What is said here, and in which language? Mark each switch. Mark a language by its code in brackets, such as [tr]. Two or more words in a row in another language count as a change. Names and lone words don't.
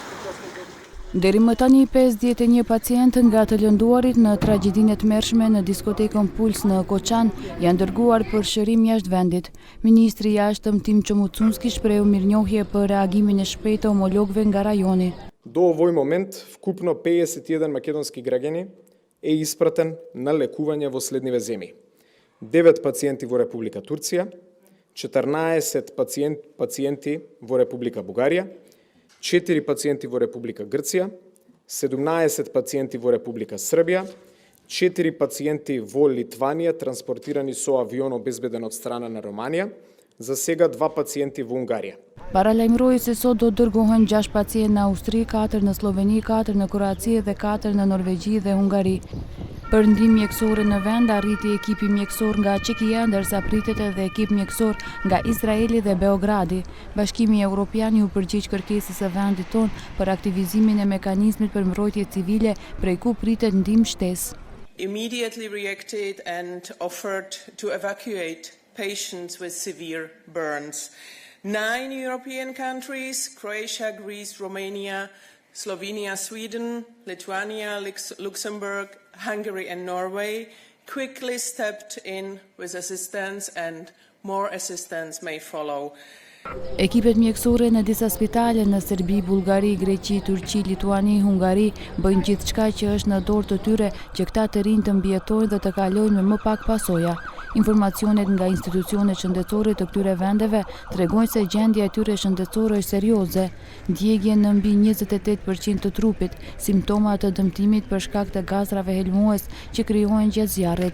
[sq] Deri më tani 51 pacient nga të lënduarit në tragjedinë e tmerrshme në diskotekën Puls në Koçan janë dërguar për shërim jashtë vendit. Ministri i Jashtëm Tim Çomucunski shprehu mirënjohje për reagimin e shpejtë të homologëve nga rajoni. [mk] До овој момент вкупно 51 македонски граѓани е испратен на лекување во следниве земји. 9 пациенти во Република Турција, 14 пациенти во Република Бугарија, 4 пациенти во Република Грција, 17 пациенти во Република Србија, 4 пациенти во Литванија транспортирани со авион обезбеден од страна на Романија, за сега 2 пациенти во Унгарија. [sq] Paralajmëroi se sot do dërgohen 6 pacientë në Austri, 4 në Sloveni, 4 në Kroaci dhe 4 në Norvegji dhe Hungari. Për ndihmë mjekësore në vend arriti ekipi mjekësor nga Çekia, ndërsa pritet edhe ekip mjekësor nga Izraeli dhe Beogradi. Bashkimi Evropian u përgjigj kërkesës së vendit tonë për aktivizimin e mekanizmit për mbrojtje civile, prej ku pritet ndihmë shtesë. [en] Immediately reacted and offered to evacuate patients with severe burns. 9 European countries, Croatia, Greece, Romania, Slovenia, Sweden, Lithuania, Luxembourg, Hungary and Norway quickly stepped in with assistance and more assistance may follow. [sq] Ekipet mjekësore në disa spitale në Serbi, Bullgari, Greqi, Turqi, Lituani, Hungari bëjnë gjithçka që është në dorë të tyre që këta të rinj të mbijetojnë dhe të kalojnë me më pak pasoja. Informacionet nga institucionet shëndetësore të këtyre vendeve tregojnë se gjendja e tyre shëndetësore është serioze, ndjegje në mbi 28% të trupit, simptoma të dëmtimit për shkak të gazrave helmues që krijohen gjatë zjarrit.